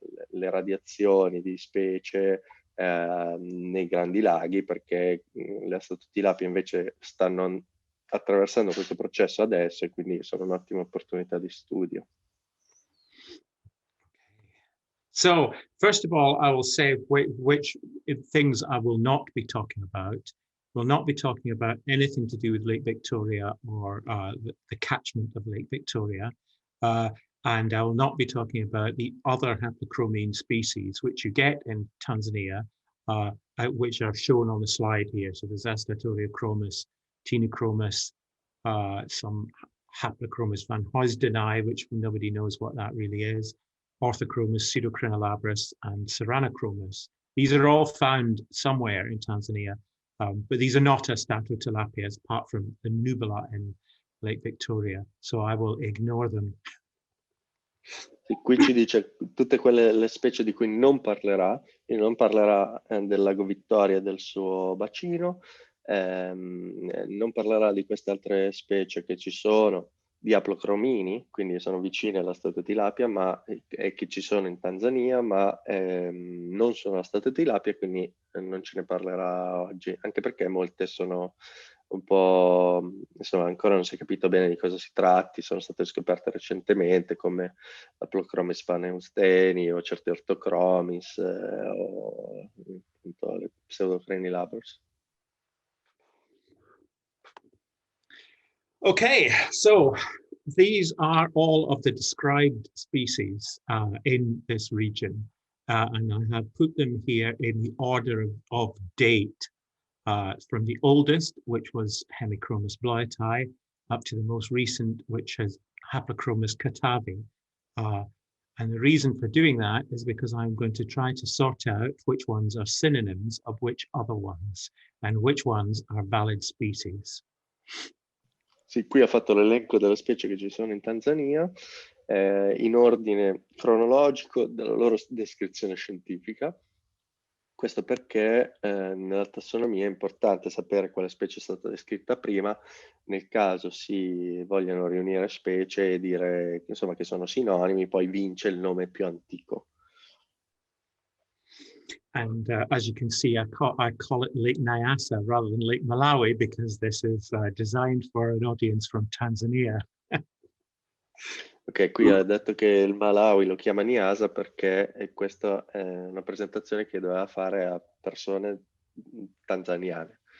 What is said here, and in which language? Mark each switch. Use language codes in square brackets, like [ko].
[it] radiazioni di specie nei grandi laghi, perché le Astatotilapie invece stanno attraversando questo processo adesso e quindi sono un'ottima opportunità di studio. [en] So, first of all, I will say which things I will not be talking about. We'll not be talking about anything to do with Lake Victoria or the catchment of Lake Victoria. And I will not be talking about the other haplochromine species, which you get in Tanzania, which are shown on the slide here. So there's Astatotilapia, Tinochromis, some Haplochromis van Huysdeni, which nobody knows what that really is, Orthochromis, Pseudocrinolabris, and Serranochromis. These are all found somewhere in Tanzania, but these are not Astatotilapias, apart from the nubula in Lake Victoria, so I will ignore them. [it] Qui ci dice tutte le specie di cui non parlerà, e non parlerà del lago Vittoria e del suo bacino, non parlerà di queste altre specie che ci sono, di haplochromini, quindi sono vicine all'Astatotilapia, ma che ci sono in Tanzania, ma non sono Astatotilapia, quindi non ce ne parlerà oggi, anche perché molte sono un po', insomma, ancora non si è capito bene di cosa si tratti, sono state scoperte recentemente come Haplochromis van Huysdeni o certi Orthochromis o appunto le Pseudocrinolabris. [en] Okay, so these are all of the described species in this region, and I have put them here in the order of date, from the oldest, which was Hemichromis bloyati, up to the most recent, which is Haplochromis catavi. And the reason for doing that is because I'm going to try to sort out which ones are synonyms of which other ones, and which ones are valid species. [it] Sì, qui ha fatto l'elenco delle specie che ci sono in Tanzania in ordine cronologico della loro descrizione scientifica. Questo perché nella tassonomia è importante sapere quale specie è stata descritta prima, nel caso si vogliano riunire specie e dire insomma, che sono sinonimi, poi vince il nome più antico. [en] And as you can see, I call it Lake Nyasa rather than Lake Malawi, because this is designed for an audience from Tanzania. [it] Ok, qui ha detto che il Malawi lo chiama Nyasa perché questa è una presentazione che doveva fare a persone tanzaniane.